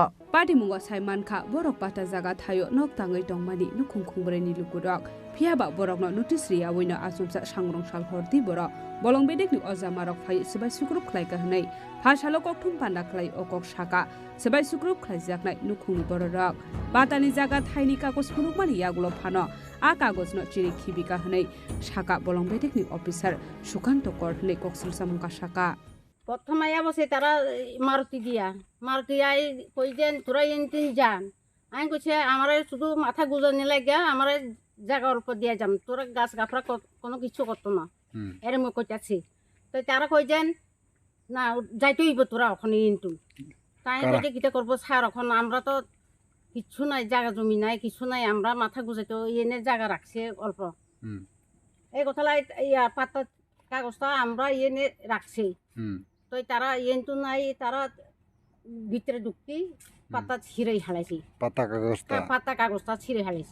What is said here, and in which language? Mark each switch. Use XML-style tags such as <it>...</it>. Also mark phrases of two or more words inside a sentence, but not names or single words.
<trp>Patimungo Saiman Kha borok pata jaga thayo nok tangai tongmani nukhong khongbroi ni lukurok phiaba borok no notice ria oino asumsa sangrong sal hordi borok bolong beding ni ojamarok phai subai sukrop khlai ka hanei Phashalo kokthum panda khlai okok saka subai sukrop khlai jaknai nukhongni borok batani jaga thaini kagos phunukmani yagulo phano a kagos no chiri khibika hanei saka bolong beding ni officer Sukanto Kor hanei koksil samungka saka</trp> <bn>প্রথমে বসে তারা মারুতি আই কইছেন তোরা তিন যান আমি কইছে আমার শুধু মাথা গুজনি লাগে আমার জায়গার উপর দিয়ে যাম তোরা গাছ গাফরা কোনো কিছু করতো না এর মুখ কইতাছি তো তারা কইছেন না যাইতে হইব তোরা ওখানে কিন্তু তাই কইতে কিটা করবো স্যার এখন আমরা তো কিছু নাই জায়গা জমি নাই কিছু নাই আমরা মাথা গুজাইতে এনে জায়গা রাখছে অল্প এই কথালাই ইয়া পাতা কাগজটা আমরা এনে রাখছি তো তারা ইয়েন্তু নাই তারা ভিতরে ঢুকতি পাতা ছিঁড়ে হালাইছি পাতা কাগজটা ছিঁড়ে হালাইছি</bn>